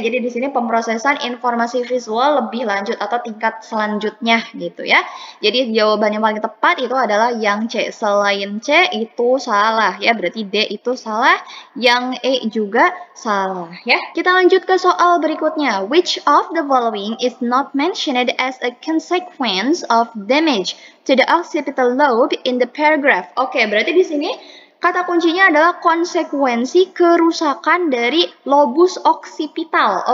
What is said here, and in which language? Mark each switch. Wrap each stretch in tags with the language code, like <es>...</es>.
<id>Jadi di sini pemrosesan informasi visual lebih lanjut atau tingkat selanjutnya gitu ya. Jadi jawaban yang paling tepat itu adalah yang C. Selain C itu salah ya. Berarti D itu salah. Yang E juga salah ya. Kita lanjut ke soal berikutnya.</id> <en>Which of the following is not mentioned as a consequence of damage to the occipital lobe in the paragraph?</en> <id>Berarti di sini kata kuncinya adalah konsekuensi kerusakan dari lobus occipital.</id>